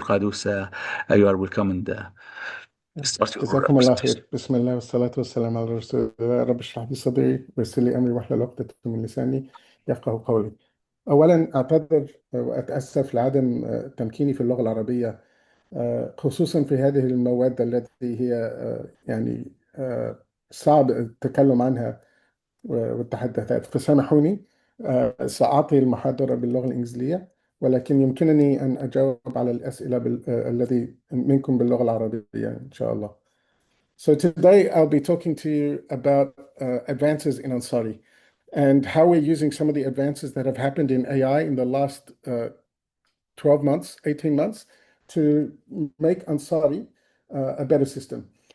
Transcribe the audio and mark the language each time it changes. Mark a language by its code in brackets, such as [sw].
[en] Qados, you are welcome, and start your [ar] جزاكم الله [en] presentation. [ar] خير. بسم الله والصلاة والسلام على رسول الله. رب اشرح لي صدري ويسر لي أمري واحلل عقدة من لساني يفقه قولي. أولا أعتذر وأتأسف لعدم تمكيني في اللغة العربية، خصوصا في هذه المواد التي هي يعني صعب التكلم عنها والتحدثات، فسامحوني. سأعطي المحاضرة باللغة الإنجليزية ولكن يمكنني أن أجاوب على الأسئلة الذي منكم باللغة العربية إن شاء الله. [en] So today I'll be talking to you about advances in Ansari and how we're using some of the advances that have happened in AI in the last 12 months, 18 months to make Ansari a better system.